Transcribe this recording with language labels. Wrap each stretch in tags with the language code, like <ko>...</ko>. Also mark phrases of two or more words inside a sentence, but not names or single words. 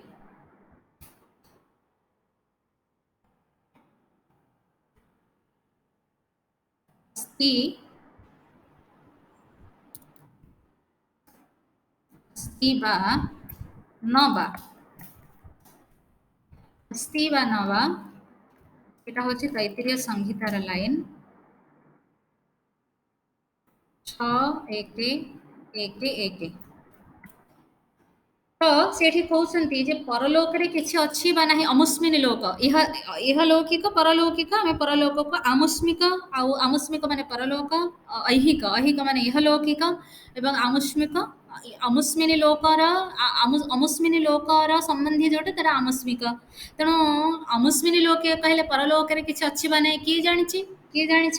<sa>अस्ति वा न वा अस्ति वा न वा</sa> <bn>এটা হচ্ছে তৈত্তিরীয় সংহিতার লাইন</bn> <or>6:1:1 ତ ସେଠି କହୁଛନ୍ତି ଯେ ପରଲୋକରେ କିଛି ଅଛି ବା ନାହିଁ ଅମୁସ୍ମିନ ଲୋକ ଇହଲୌକିକ ପରଲୌକିକ ଆମେ ପରଲୋକକୁ ଆମୁସ୍ମିକ ଆଉ ଆମୁସ୍ମିକ ମାନେ ପରଲୋକ ଐହିକ ଐହିକ ମାନେ ଇହଲୌକିକ ଏବଂ ଆମୁସ୍ମିକ ଅମୁସ୍ମିନି ଲୋକର ଅମୁସ୍ମିନି ଲୋକର ସମ୍ବନ୍ଧୀ ଯୋଉଟା ତାର ଆମୁସ୍ମିକ ତେଣୁ ଅମୁସ୍ମିନି ଲୋକେ କହିଲେ ପରଲୋକରେ କିଛି ଅଛି ବା ନାହିଁ କିଏ ଜାଣିଛି</or>